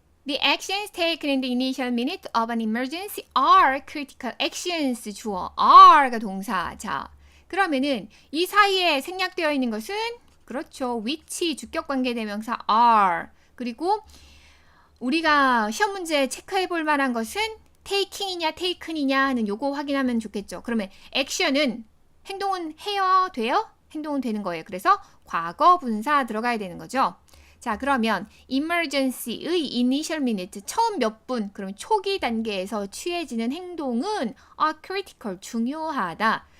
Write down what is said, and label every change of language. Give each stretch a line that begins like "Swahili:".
English: The actions taken in the initial minute of an emergency are critical actions.
Korean: 주어 are가 동사. 자, 그러면은 이 사이에 생략되어 있는 것은 그렇죠. which 주격관계대명사 are. 그리고 우리가 시험 문제 체크해 볼 만한 것은 taking이냐 taken이냐 하는 요거 확인하면 좋겠죠. 그러면 action은 행동은 해요? 돼요? 행동은 되는 거예요. 그래서 과거 분사 들어가야 되는 거죠. 자, 그러면 emergency의
English: initial minute
Korean: 처음 몇 분, 그럼 초기 단계에서 취해지는 행동은 critical, 중요하다.